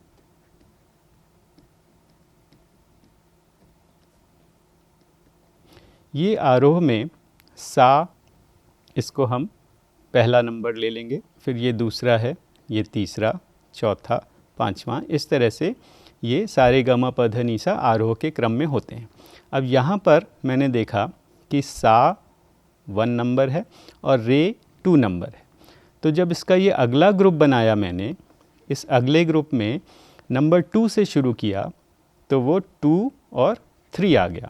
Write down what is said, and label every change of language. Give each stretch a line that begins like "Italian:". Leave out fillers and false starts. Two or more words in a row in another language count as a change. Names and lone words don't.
Hindi: ये आरोह में सा, इसको हम पहला नंबर ले लेंगे, फिर ये दूसरा है, ये तीसरा, चौथा, पांचवा, इस तरह से ये सारे ग म प ध नि सा आरोह के क्रम में होते हैं। अब यहाँ पर मैंने देखा कि सा 1 नंबर है और रे 2 नंबर है। तो जब इसका ये अगला ग्रुप बनाया मैंने, इस अगले ग्रुप में नंबर 2 से शुरू किया तो वो 2 और 3 आ गया।